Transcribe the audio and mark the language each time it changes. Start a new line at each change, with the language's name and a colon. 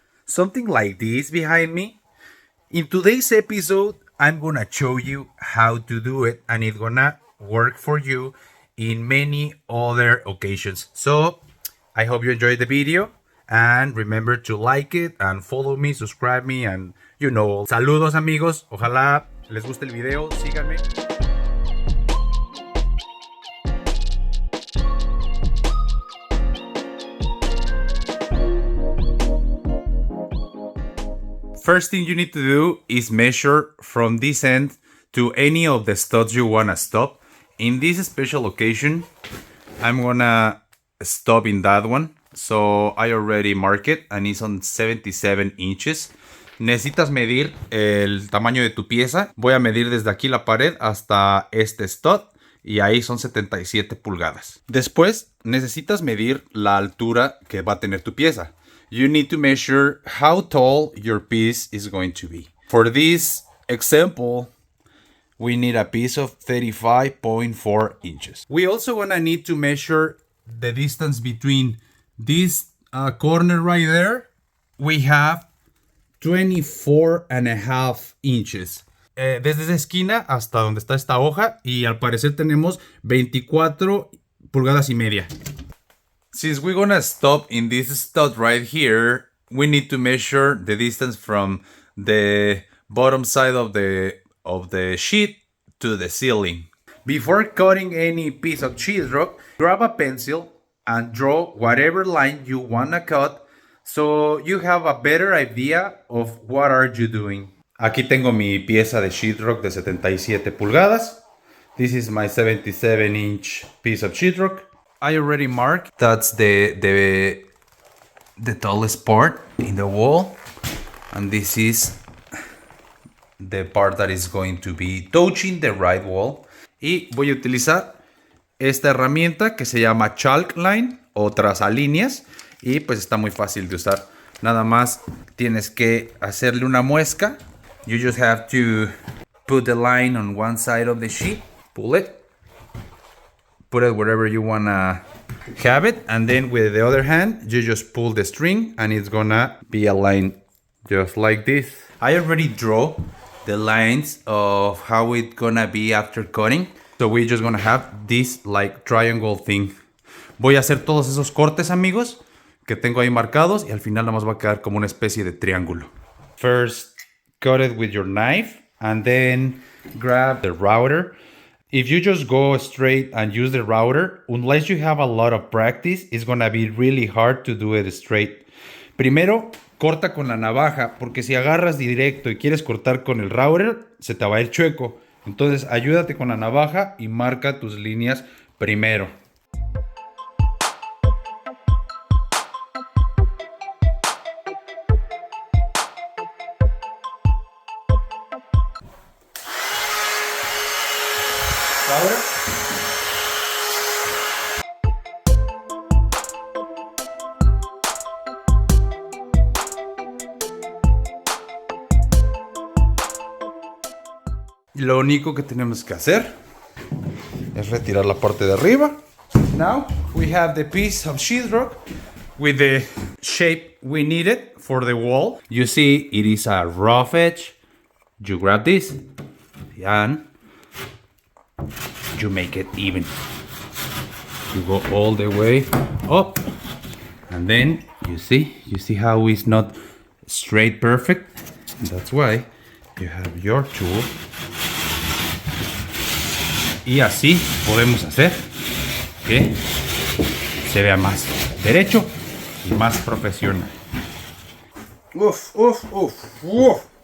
English: Something like this behind me? In today's episode, I'm gonna show you how to do it, and it's gonna work for you in many other occasions. So I hope you enjoyed the video, and remember to like it and follow me, subscribe me, and you know.
Spanish: Saludos amigos, ojalá les guste el video, síganme.
English: First thing you need to do is measure from this end to any of the studs you want to stop. In this special occasion, I'm gonna stop in that one. So I already marked it and it's on 77 inches.
Spanish: Necesitas medir el tamaño de tu pieza. Voy a medir desde aquí la pared hasta este stud y ahí son 77 pulgadas. Después necesitas medir la altura que va a tener tu pieza.
English: You need to measure how tall your piece is going to be. For this example, we need a piece of 35.4 inches. We also gonna need to measure the distance between this corner right there. We have 24.5 inches.
Spanish: Desde esa esquina hasta donde está esta hoja, y al parecer tenemos 24 pulgadas y media.
English: Since we're gonna stop in this stud right here, we need to measure the distance from the bottom side of the sheet to the ceiling. Before cutting any piece of sheetrock, grab a pencil and draw whatever line you wanna cut so you have a better idea of what are you doing.
Spanish: Aquí tengo mi pieza de sheetrock de 77 pulgadas.
English: This is my 77-inch piece of sheetrock. I already marked that's the tallest part in the wall, and this is the part that is going to be touching the right wall.
Spanish: Y voy a utilizar esta herramienta que se llama chalk line o trazalíneas, y pues está muy fácil de usar. Nada más tienes que hacerle una muesca.
English: You just have to put the line on one side of the sheet, pull it, put it wherever you wanna have it, and then with the other hand you just pull the string and it's gonna be aligned just like this. I already draw the lines of how it's gonna be after cutting, so we're just gonna have this like triangle thing.
Spanish: Voy a hacer todos esos cortes, amigos, que tengo ahí marcados, y al final nada más va a quedar como una especie de triángulo.
English: First, cut it with your knife and then grab the router. If you just go straight and use the router, unless you have a lot of practice, it's gonna be really hard to do it straight.
Spanish: Primero, corta con la navaja, porque si agarras directo y quieres cortar con el router, se te va a ir chueco. Entonces, ayúdate con la navaja y marca tus líneas primero. Ahora, lo único que tenemos que hacer es retirar la parte de arriba.
English: Now we have the piece of sheetrock with the shape we needed for the wall. You see it is a rough edge. You grab this and you make it even. You go all the way up, and then you see how it's not straight perfect. That's why you have your tool.
Spanish: Y así podemos hacer que se vea más derecho y más profesional. Uf, uf, uf, uf.